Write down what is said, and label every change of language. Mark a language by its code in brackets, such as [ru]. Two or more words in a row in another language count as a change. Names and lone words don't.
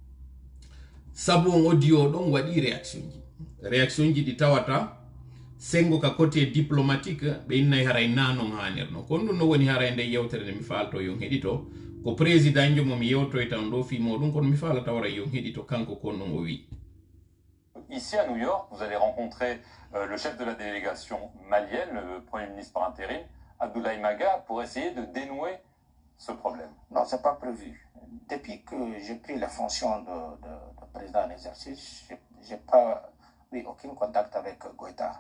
[ff] sabu on audio ɗon waɗi réaction ji ɗi tawata sengo ka [fr] côté diplomatique [ff] ɓe innayi haray nanon hanirno kono ɗum no woni haray nde yewtere nde mi faalto yon heɗito ko président jo momi yewtoy tan ɗo fimo ɗum kono mi faalata wara yon heɗito kanko kon ɗon o wi. [fr] Ici à New York, vous allez rencontrer le chef de la délégation malienne, le Premier ministre par intérim, Abdoulaye Maga, pour essayer de dénouer ce problème. Non, ce n'est pas prévu. Depuis que j'ai pris la fonction de président en exercice, je n'ai pas eu aucun contact avec Goïta.